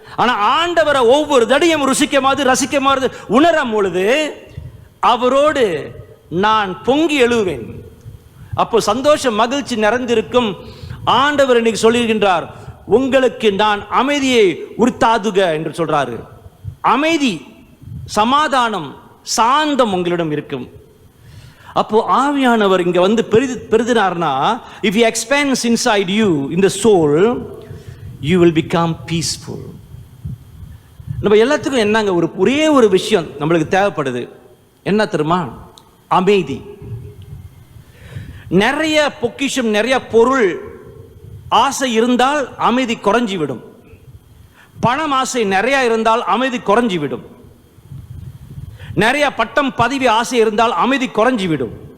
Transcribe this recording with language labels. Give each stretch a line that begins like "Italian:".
Tamil: ஆனா ஆண்டவரை ஒவ்வொரு தடையும் ரசிக்க மாதிரி உணரும் பொழுது அவரோடு நான் பொங்கி எழுவேன். அப்போ சந்தோஷம், மகிழ்ச்சி நிறைந்திருக்கும். ஆண்டவர் இன்னைக்கு சொல்லியிருக்கின்றார், உங்களுக்கு நான் அமைதியை உறுத்தாதுக என்று சொல்றாரு. அமைதி, சமாதானம், சாந்தம் உங்களிடம் இருக்கும். அப்போ ஆவியானவர் இங்க பெரிதினார்னா,
English: if he expands inside you in the soul, you will become peaceful.
Tamil: நம்ம எல்லாத்துக்கும் என்னங்க ஒரே ஒரு விஷயம் நம்மளுக்கு தேவைப்படுது, என்ன தெரியுமா? அமைதி. நிறைய பொக்கிஷம், நிறைய பொருள் ஆசை இருந்தால் அமைதி குறைஞ்சி விடும். பணம் ஆசை நிறைய இருந்தால் அமைதி குறைஞ்சி விடும். நிறைய பட்டம் பதவி ஆசை இருந்தால் அமைதி குறைஞ்சி விடும்.